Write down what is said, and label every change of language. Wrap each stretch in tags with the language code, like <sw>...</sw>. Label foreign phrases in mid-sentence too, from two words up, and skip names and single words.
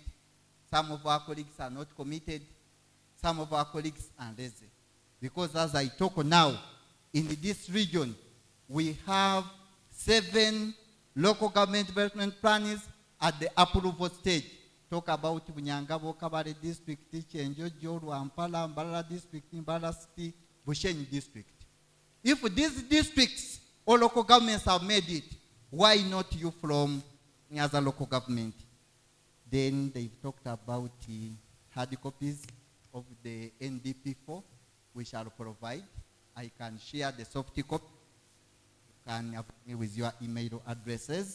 <en>Some of our colleagues are not committed. Some of our colleagues are lazy. Because as I talk now, in this region, we have 7 local government development plans at the approval stage. Talk about Bunyangabo, Kabale District, Chenjojo, Ampala, Mbala District, Mbala City, Bushenyi District. If these districts or local governments have made it, why not you from any other local government? Then they've talked about hard copies of the NDP4, we shall provide. I can share the soft copy. You can have me with your email addresses.</en>